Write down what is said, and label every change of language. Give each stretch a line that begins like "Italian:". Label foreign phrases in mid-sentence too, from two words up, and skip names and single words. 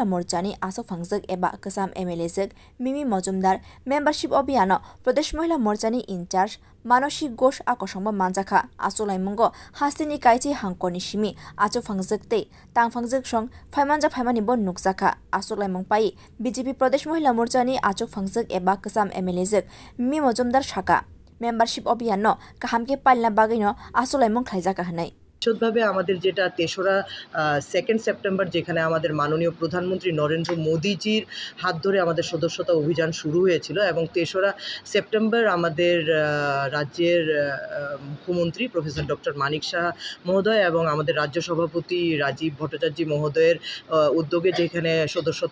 Kok Borok: मोर्चानि आसोफांजक एबा कसाम एमएलए जक मिमी मजुमदार मेम्बारशिप अभियान प्रदेश महिला मोर्चानि इनचार्ज मानसी घोष आकसंबो मानजाखा आसुलाइमंगो हास्तेनि काइचे हांकनि सिमी आचोफांजक ते तांफांजक सं फाइमानजा फाइमानिबो नुकजाखा आसुलाइमंग पाइ बीजेपी प्रदेश महिला मोर्चानि आचोफांजक एबा कसाम एमएलए जक मिमी मजुमदार शाखा मेम्बारशिप अभियान काहामके पालना बागैनो आसुलाइमंग खाइजाका हनाय
Bangla: নিশ্চিতভাবে আমাদের যেটা 3রা সেকেন্ড সেপ্টেম্বর যেখানে আমাদের মাননীয় প্রধানমন্ত্রী নরেন্দ্র মোদীজির হাত ধরে আমাদের সদস্যতা অভিযান শুরু হয়েছিল এবং 3রা সেপ্টেম্বর আমাদের রাজ্যের মুখ্যমন্ত্রী প্রফেসর ডক্টর মানিক শাহ মহোদয় এবং আমাদের রাজ্য সভাপতি রাজীব ভট্টাচার্য মহোদয়ের উদ্যোগে যেখানে সদস্যতা